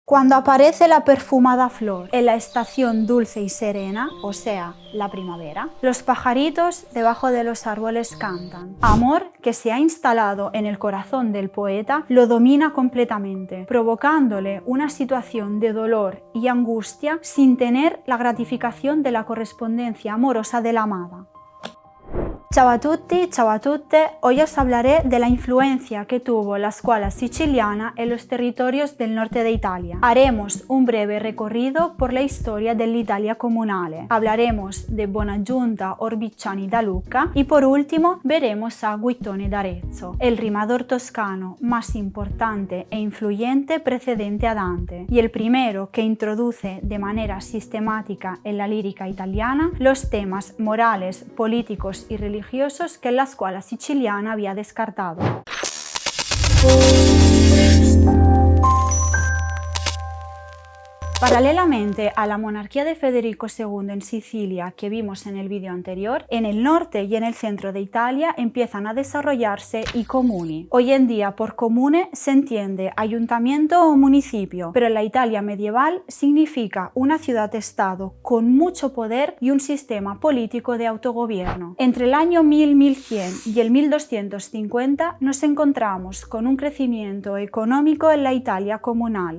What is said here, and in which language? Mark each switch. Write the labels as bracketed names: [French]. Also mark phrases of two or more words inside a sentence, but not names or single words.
[Spanish] Cuando aparece la perfumada flor en la estación dulce y serena, o sea, la primavera, los pajaritos debajo de los árboles cantan. Amor que se ha instalado en el corazón del poeta lo domina completamente, provocándole una situación de dolor y angustia sin tener la gratificación de la correspondencia amorosa de la amada. [Italian] Ciao a tutti, ciao a tutte, [Spanish] hoy os hablaré de la influencia que tuvo la [Italian] scuola siciliana [Spanish] en los territorios del norte de Italia. Haremos un breve recorrido por la historia [Italian] dell'Italia comunale, [Spanish] hablaremos de Bonagiunta Orbiciani da Lucca y por último veremos a Guittone d'Arezzo, el rimador toscano más importante e influyente precedente a Dante y el primero que introduce de manera sistemática en la lírica italiana los temas morales, políticos y religiosos que la [Italian] scuola siciliana [Spanish] había descartado. Paralelamente a la monarquía de Federico II en Sicilia que vimos en el vídeo anterior, en el norte y en el centro de Italia empiezan a desarrollarse [Italian] i comuni. [Spanish] Hoy en día por comune se entiende ayuntamiento o municipio, pero en la Italia medieval significa una ciudad-estado con mucho poder y un sistema político de autogobierno. Entre el año 1000-1100 y el 1250 nos encontramos con un crecimiento económico en la Italia comunal.